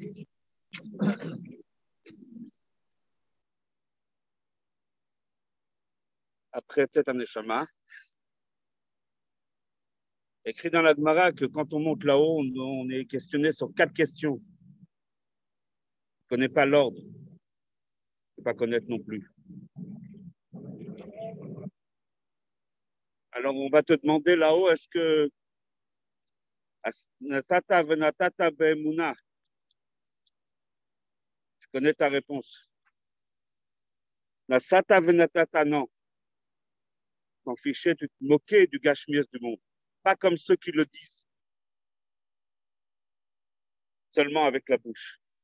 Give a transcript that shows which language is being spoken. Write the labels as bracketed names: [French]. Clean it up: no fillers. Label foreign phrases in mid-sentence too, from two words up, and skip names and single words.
[French] Après peut-être un Neshama, écrit dans la Gemara que quand on monte là-haut, on est questionné sur 4 questions. On ne connaît pas l'ordre. On ne peut pas connaître non plus. Alors, on va te demander là-haut, est-ce que [Hebrew] נשאת ונתת באמונה. [French] Je connais ta réponse. [Hebrew] נשאת ונתת, [French] non. T'en fichais, tu te moquais du gashmias du monde. Pas comme ceux qui le disent, seulement avec la bouche.